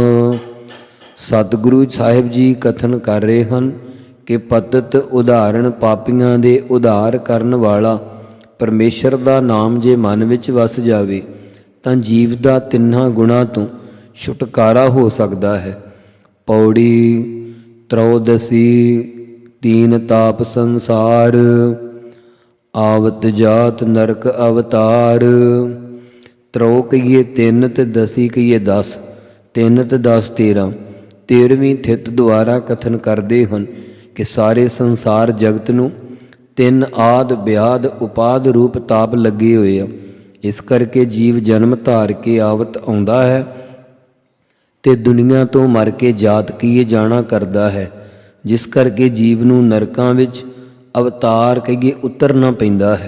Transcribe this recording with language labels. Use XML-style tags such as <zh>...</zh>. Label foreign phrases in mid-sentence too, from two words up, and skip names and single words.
<pa>ਸਤਿਗੁਰੂ ਸਾਹਿਬ ਜੀ ਕਥਨ ਕਰ ਰਹੇ ਹਨ ਕਿ ਪਤਿਤ ਉਦਾਹਰਣ ਪਾਪੀਆਂ ਦੇ ਉਧਾਰ ਕਰਨ ਵਾਲਾ ਪਰਮੇਸ਼ਰ ਦਾ ਨਾਮ ਜੇ ਮਨ ਵਿੱਚ ਵਸ ਜਾਵੇ ਤਾਂ ਜੀਵ ਦਾ ਤਿੰਨਾਂ ਗੁਣਾਂ ਤੋਂ ਛੁਟਕਾਰਾ ਹੋ ਸਕਦਾ ਹੈ। ਪੌੜੀ ਤ੍ਰਯੋਦਸ਼ੀ ਤੀਨ ਤਾਪ ਸੰਸਾਰ, ਆਵਤ ਜਾਤ ਨਰਕ ਅਵਤਾਰ। ਤਰੋ ਕਹੀਏ ਤਿੰਨ ਤੇ ਦਸੀ ਕਹੀਏ 10, 3 ਤੇ 10 13। 13ਵੀਂ ਥਿਤ ਦੁਆਰਾ ਕਥਨ ਕਰਦੇ ਹਨ ਕਿ ਸਾਰੇ ਸੰਸਾਰ ਜਗਤ ਨੂੰ ਤਿੰਨ ਆਦ ਵਿਆਦ ਉਪਾਦ ਰੂਪ ਤਾਪ ਲੱਗੇ ਹੋਏ ਆ। ਇਸ ਕਰਕੇ ਜੀਵ ਜਨਮ ਧਾਰ ਕੇ ਆਵਤ ਆਉਂਦਾ ਹੈ ਤੇ ਦੁਨੀਆ ਤੋਂ ਮਰ ਕੇ ਜਾਤ ਕੀਏ ਜਾਣਾ ਕਰਦਾ ਹੈ, ਜਿਸ ਕਰਕੇ ਜੀਵ ਨੂੰ ਨਰਕਾਂ ਵਿੱਚ ਅਵਤਾਰ ਕਹੀਏ ਉਤਰਨਾ ਪੈਂਦਾ ਹੈ।</pa>